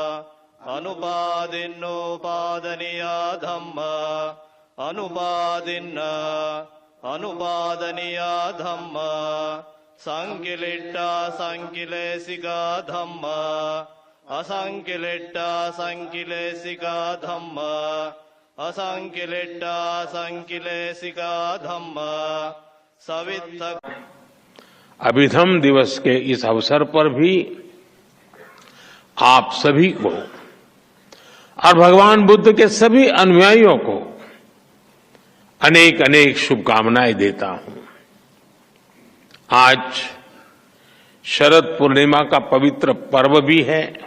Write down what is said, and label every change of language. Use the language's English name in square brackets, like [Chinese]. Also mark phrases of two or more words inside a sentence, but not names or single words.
[Pali] अनुपादिन्नोपादनीया धम्मा अनुपादिन्न अनुपादनीया धम्मा संकिलिट्टा संकिलेशिका धम्मा असंकिलिट्टा संकिलेशिका धम्मा असंकिलिट्टा संकिलेशिका धम्मा सवित्त। [Hindi] अभिधम दिवस के इस अवसर पर भी आप सभी को और भगवान बुद्ध के सभी अनुयायियों को अनेक अनेक शुभकामनाएं देता हूं। आज शरद पूर्णिमा का पवित्र पर्व भी है।